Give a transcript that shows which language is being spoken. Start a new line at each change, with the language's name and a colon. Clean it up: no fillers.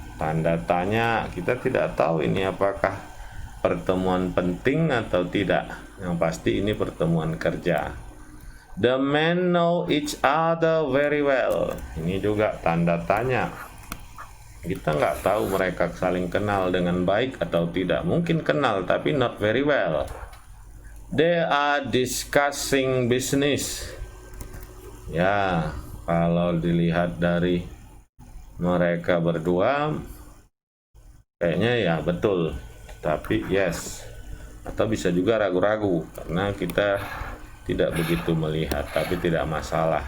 Indonesian: Tanda tanya, kita tidak tahu ini apakah pertemuan penting atau tidak. Yang pasti ini pertemuan kerja.
English: The men know each other very well.
Indonesian: Ini juga tanda tanya. Kita nggak tahu mereka saling kenal dengan baik atau tidak. Mungkin kenal tapi
English: not very well. They are discussing business.
Indonesian: Ya, kalau dilihat dari mereka berdua kayaknya ya betul, tapi yes. Atau bisa juga ragu-ragu karena kita tidak begitu melihat, tapi tidak masalah.